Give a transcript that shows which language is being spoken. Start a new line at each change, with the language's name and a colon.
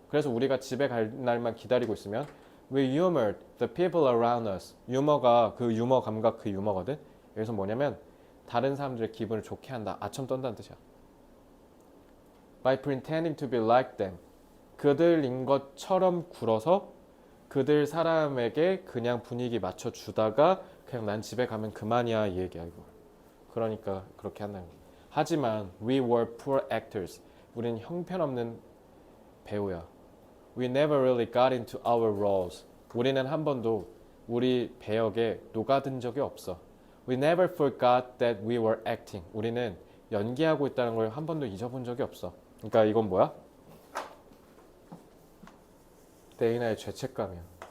Korean: 그래서 우리가 집에 갈 날만 기다리고 있으면
English: we humored the people around us.
Korean: 유머가 그 유머 감각 그 유머거든. 여기서 뭐냐면 다른 사람들의 기분을 좋게 한다. 아첨 떤다는 뜻이야.
English: By pretending to be like them.
Korean: 그들인 것처럼 굴어서 그들 사람에게 그냥 분위기 맞춰주다가 그냥 난 집에 가면 그만이야 이 얘기야 이거. 그러니까 그렇게 한다는 거야. 하지만
English: we were poor actors.
Korean: 우리는 형편없는 배우야.
English: We never really got into our roles.
Korean: 우리는 한 번도 우리 배역에 녹아든 적이 없어.
English: We never forgot that we were acting.
Korean: 우리는 연기하고 있다는 걸 한 번도 잊어본 적이 없어. 그러니까 이건 뭐야? 데이나의 죄책감이야.